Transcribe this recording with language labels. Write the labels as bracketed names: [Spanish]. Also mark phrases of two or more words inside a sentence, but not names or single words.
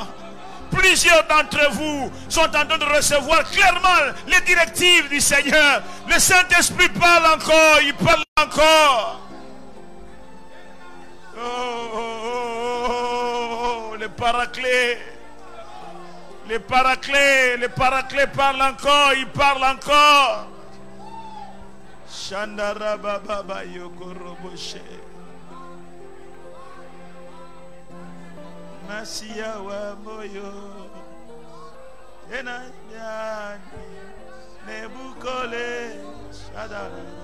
[French] Plusieurs d'entre vous sont en train de recevoir clairement les directives du Seigneur. Le Saint-Esprit parle encore, il parle encore. Oh, oh, oh, oh, le Paraclet. Le Paraclet parle encore, il parle encore. Shandara baba yokoroboshe. [Swahili] Masia wa moyo. Enanyani nebukole shadara.